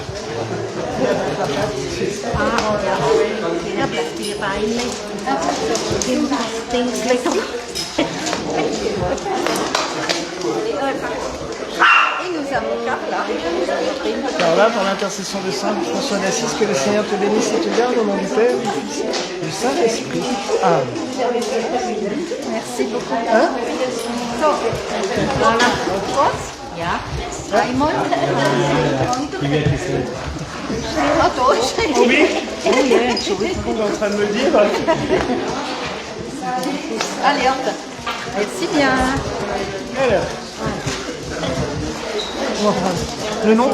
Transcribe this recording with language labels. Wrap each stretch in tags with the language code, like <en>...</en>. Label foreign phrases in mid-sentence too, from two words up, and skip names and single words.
<fr>Et nous avons Carla. Alors là, par l'intercession de Saint François d'Assise, que le Seigneur te bénisse et te garde au nom du Père, du Fils et du Saint-Esprit. Amen. Merci beaucoup. Hein? So, voilà.</fr> <de>Trotz. Ja. Raimund.</de> <fr>Oui, je suis en train de me dire. Allez, hop. Merci bien. Alors. Le nom?</fr>